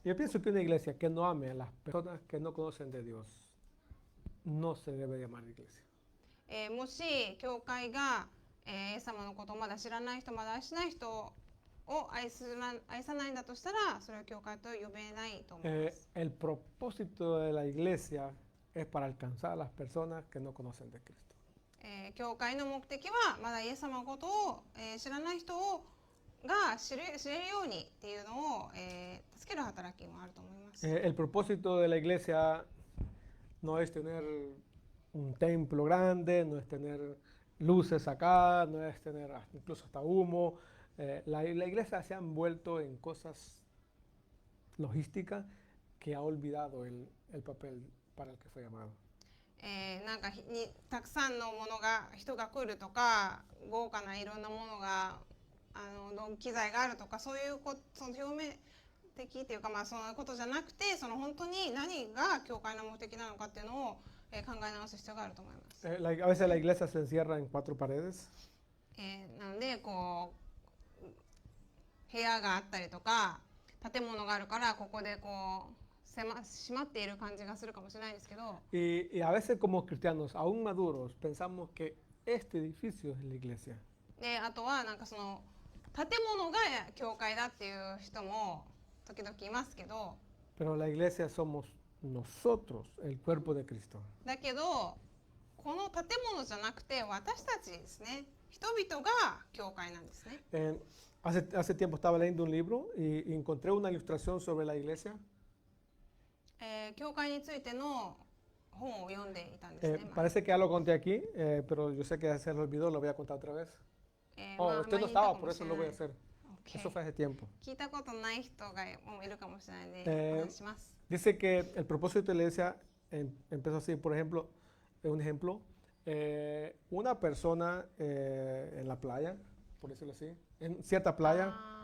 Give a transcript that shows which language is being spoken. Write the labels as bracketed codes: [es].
[es] Yo pienso que una iglesia que no ame a las personas que no conocen de Dios no se debe llamar iglesia. [ja] もし教会が、イエス様のことをまだ知らない人、まだ愛しない人を愛さないんだとしたら、それは教会と呼べないと思います。 [es] El propósito de la iglesia es para alcanzar a las personas que no conocen de Cristo. [ja] 教会の目的はまだイエス様のことを、知らない人が知れるようにっていうのを、助ける働きもあると思います。 [es] El propósito de la iglesia no es tener un templo grande, no es tener luces acá, no es tener incluso hasta humo. La iglesia se ha envuelto en cosas logísticas que ha olvidado el papel para el que fue llamado. [ja] なんかたくさんのものが人が来るとか豪華ないろんなものが機材があるとかそういうその表面的っていうか、まあそのことじゃなくて、その本当に何が教会の目的なのかっていうのを、考え直す必要があると思います。 [es] A veces la iglesia se encierra en 4 paredes. [ja] なのでこう部屋があったりとか建物があるからここでこう閉まっている感じがするかもしれないんですけど、 [es] Y a veces como cristianos aún maduros pensamos que este edificio es la iglesia. [ja] であとはなんかその建物が教会だっていう人も時々いますけど、 [es] Pero la iglesia somos nosotros, el cuerpo de Cristo. [ja] だけどこの建物じゃなくて私たちですね、人々が教会なんですね。 [es] Hace tiempo estaba leyendo un libro y encontré una ilustración sobre la iglesia. [ja] 教会についての本を読んでいたんですね。 [es] Parece que ya lo conté aquí, pero yo sé que ya se lo olvidó, lo voy a contar otra vez. Oh, usted no estaba, por eso lo voy a hacer. Eso fue hace tiempo. [ja] 聞いたことない人がもういるかもしれないので、お話しします。 [es] Dice que el propósito de la iglesia empezó así, por ejemplo, un ejemplo, una persona en la playa, por decirlo así, en cierta playa,